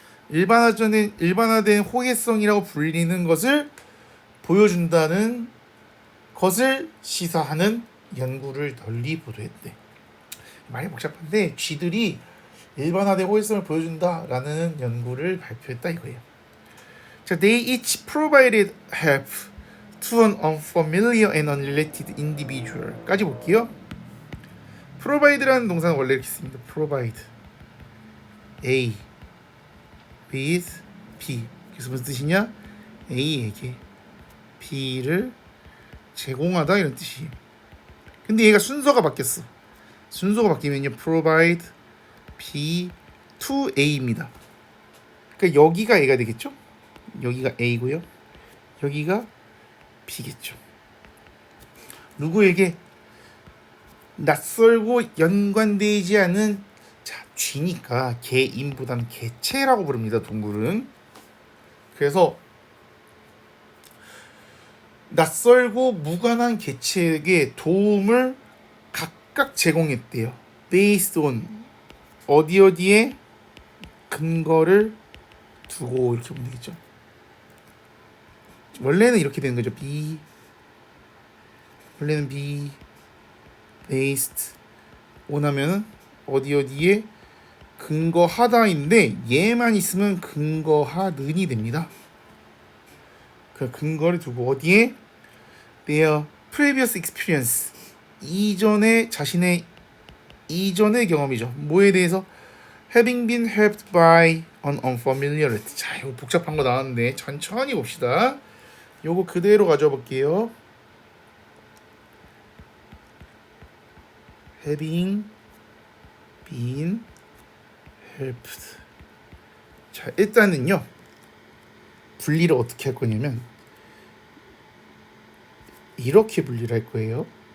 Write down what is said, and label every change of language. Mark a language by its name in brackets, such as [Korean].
[Korean] 일반화된 호혜성이라고 불리는 것을 보여준다는 것을 시사하는 연구를 널리 보도했대. 많이 복잡한데 쥐들이 일반화된 호혜성을 보여준다라는 연구를 발표했다 이거예요. 자, [English] they each provided help to an unfamiliar and unrelated individual [Korean] 까지 볼게요. provide라는 동사는 원래 이렇게 씁니다. [English] provide A with B. [Korean] 그래서 무슨 뜻이냐? A에게 B를 제공하다 이런 뜻이에요. 근데 얘가 순서가 바뀌었어. 순서가 바뀌면요, [English] provide B to A [Korean] 입니다. 그러니까 여기가 A가 되겠죠? 여기가 A고요. 여기가 B겠죠. 누구에게? 낯설고 연관되지 않은, 자, 쥐니까 개인보다는 개체라고 부릅니다. 동물은. 그래서 낯설고 무관한 개체에게 도움을 각각 제공했대요. based on 어디에 근거를 두고 이렇게 보면 되겠죠. 원래는 이렇게 되는 거죠. 원래는 based on 하면은 어디에 근거하다인데 얘만 있으면 근거하는이 됩니다. 그 근거를 두고 어디에 [English] their previous experience [Korean] 자신의 이전의 경험이죠. 뭐에 대해서 [English] having been helped by an unfamiliar. [Korean] 자, 이거 복잡한 거 나왔는데 천천히 봅시다. 요거 그대로 가져와 볼게요. [English] having been helped. [Korean] 자, 일단은요, 분리를 어떻게 할 거냐면 이렇게 분리를 할 거예요.